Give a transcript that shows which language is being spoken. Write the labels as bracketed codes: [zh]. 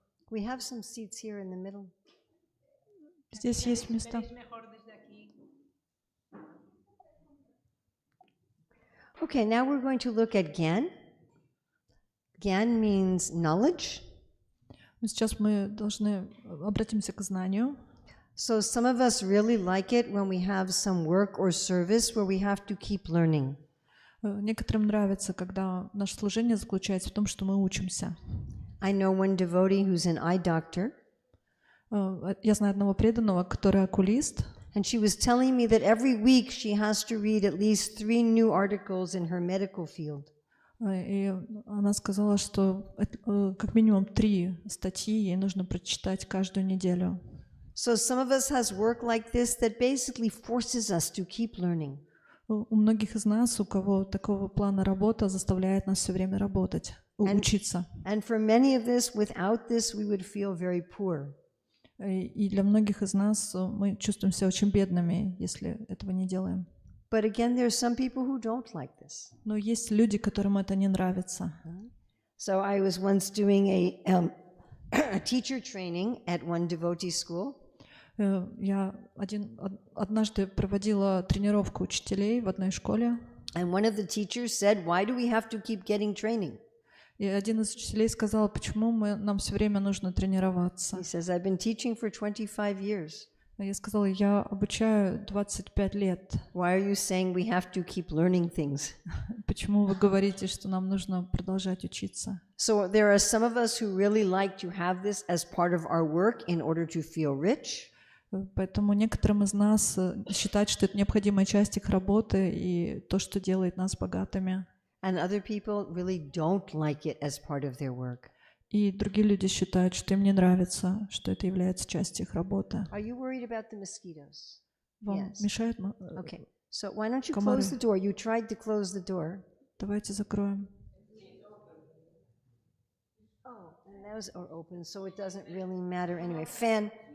[en] We have some seats here in the middle. [ru] Здесь есть места. [en] Okay, now we're going to look at Gyan. Gyan means knowledge. [ru] Сейчас мы должны обратимся к знанию. [en] So some of us really like it when we have some work or service where we have to keep learning. [ru] Некоторым нравится, когда наше служение заключается в том, что мы учимся. [en] I know one devotee who's an eye doctor. [ru] Я знаю одного преданного, который окулист. [en] And she was telling me that every week she has to read at least 3 new articles in her medical field. [ru] И она сказала, что как минимум 3 статьи ей нужно прочитать каждую неделю. [en] So some of us has work like this that basically forces us to keep learning. [ru] У многих из нас, у кого такого плана работа, заставляет нас все время работать, учиться. [en] And for many of us, without this, we would feel very poor. [ru] И для многих из нас мы чувствуем себя очень бедными, если этого не делаем. [en] But again, there are some people who don't like this. [ru] Но есть люди, которым это не нравится. [en] So I was once doing a teacher training at one devotee school. [ru] Я однажды проводила тренировку учителей в одной школе. [en] And one of the teachers said, "Why do we have to keep getting training?" [ru] И один из учителей сказал, почему нам все время нужно тренироваться. [en] He says, "I've been teaching for 25 years." [ru] Я сказала, я обучаю 25 лет. [en] Why are you saying we have to keep learning things? [ru] Почему вы говорите, что нам нужно продолжать учиться? [en] So there are some of us who really like to have this as part of our work in order to feel rich. [ru] Поэтому некоторым из нас считают, что это необходимая часть их работы и то, что делает нас богатыми. [en] And other people really don't like it as part of their work. [ru] И другие люди считают, что им не нравится, что это является частью их работы. [en] Are you worried about the mosquitoes? [ru] Вам мешает? [en] Okay. So why don't you close the door? You tried to close the door. [ru] Давайте закроем. [en] Oh, and those are open, so it doesn't really matter anyway. Fan.